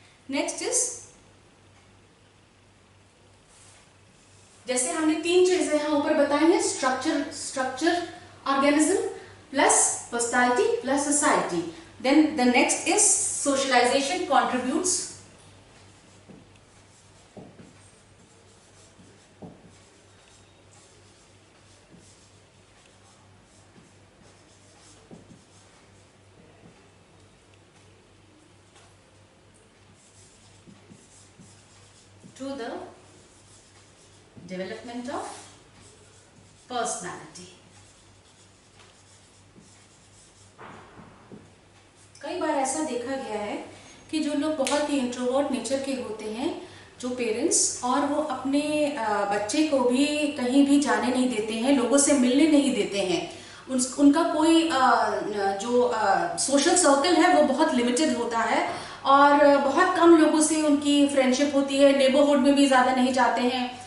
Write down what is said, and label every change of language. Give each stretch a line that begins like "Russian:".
English: next is,
Hindi: जैसे हमने तीन चीजें यहां ऊपर बताई हैं,
English: Structure organism plus personality plus society. Then the next is socialization contributes to the development of personality.
Hindi: कई बार ऐसा देखा गया है कि जो लोग बहुत ही इंट्रोवर्ट नेचर के होते हैं, जो पेरेंट्स, और वो अपने बच्चे को भी कहीं भी जाने नहीं देते हैं, लोगों से मिलने नहीं देते हैं, उनका कोई जो सोशल सर्कल है वो बहुत लिमिटेड होता है और बहुत कम लोगों से उनकी फ्रेंडशिप होती है, नेबरहुड में भी ज़्यादा नहीं जाते हैं,